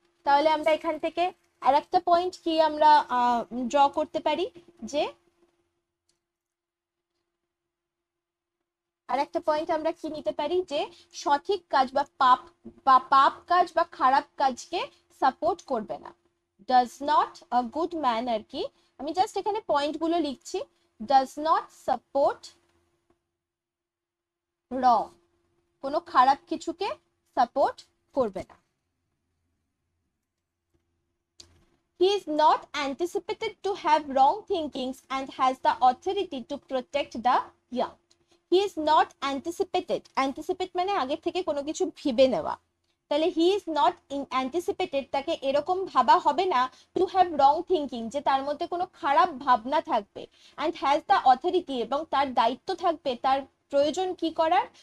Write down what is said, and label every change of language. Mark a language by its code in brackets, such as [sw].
[bn] তাহলে আমরা এখান থেকে আর একটা পয়েন্ট কি আমরা ড্র করতে পারি, যে আর একটা পয়েন্ট আমরা কি নিতে পারি, যে সঠিক কাজ বা পাপ কাজ বা খারাপ কাজকে সাপোর্ট করবে না। [en] does not a good man, [bn] আর কি আমি জাস্ট এখানে পয়েন্ট গুলো লিখছি, [en] does not support wrong, [bn] কোনো খারাপ কিছুকে সাপোর্ট করবে না। [en] He is not anticipated to have wrong thinkings and has the authority to protect the young. He is not anticipated, [bn] anticipate মানে আগে থেকে কোনো কিছু ভেবে নেওয়া, তাহলে [en] he is not anticipated, [bn] তাকে এরকম ভাবা হবে না [en] to have wrong thinking, [bn] যে তার মধ্যে কোনো খারাপ ভাবনা থাকবে, [en] and has the authority, [bn] এবং তার দায়িত্ব থাকবে, তার প্রয়োজন কি করার?